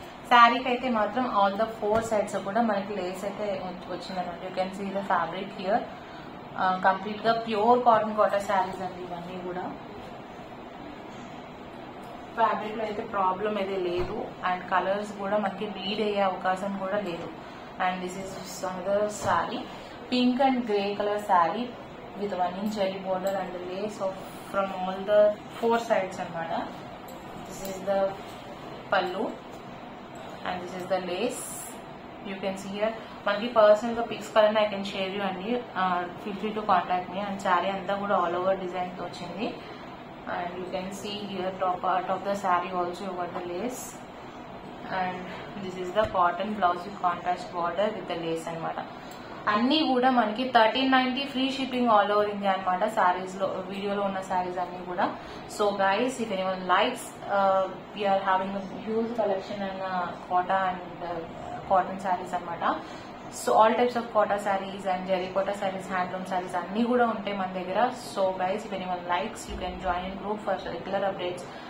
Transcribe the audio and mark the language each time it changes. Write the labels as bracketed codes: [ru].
[te] శారీకి అయితే మాత్రం ఆల్ ద 4 సైడ్స్ కూడా మనకి లేస్ అయితే వచ్చిందనమాట. [en] You can see the fabric here. [te] Complete గా ప్యూర్ కాటన్ కోటా శారీస్ అండి ఇవన్నీ కూడా. ఫ్యాబ్రిక్ లో అయితే ప్రాబ్లం అయితే లేదు అండ్ కలర్స్ కూడా మనకి రీడ్ అయ్యే అవకాశం కూడా లేదు. [en] And this is another saree, pink and grey color saree with 1 inch zari border and the lace of from all the 4 sides anamata. This is the pallu and this is the lace. You can see here [te] manaki personal ga pics kalana [en] I can share you andi. Feel free to contact me. [te] And saree anta kuda all over design tho ochindi. [en] And you can see here top part of the saree also you got the lace. And this is the cotton blouse with contrast border with the lace [te] అనమాట. అన్ని కూడా మనకి 1390 [en] free shipping all over India [te] అనమాట. సారీస్ లో వీడియోలో ఉన్న సారీస్ అన్ని కూడా. [en] so guys, if anyone likes, we are having huge collection [te] and quota and cotton saris అనమాట. So all types of quota saris and zari quota saris, handloom saris అన్ని కూడా ఉంటాయి మన దగ్గర. [en] so guys, if anyone likes, you can join in group for regular updates